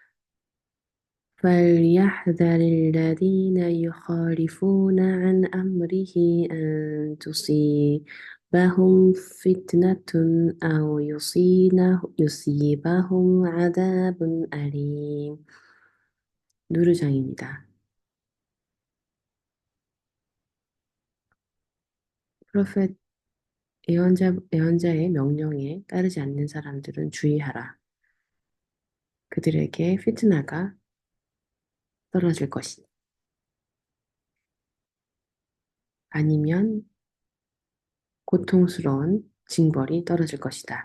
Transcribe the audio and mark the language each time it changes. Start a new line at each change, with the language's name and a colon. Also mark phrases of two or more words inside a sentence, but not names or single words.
Arabic: فليحذر الذين يخالفون عن أمره أن تصيبهم فتنة أو يصيبهم عذاب أليم.
Korean: 누르장입니다. 프로페트 예언자의 명령에 따르지 않는 사람들은 주의하라. 그들에게 피트나가 떨어질 것이니 아니면 고통스러운 징벌이 떨어질 것이다.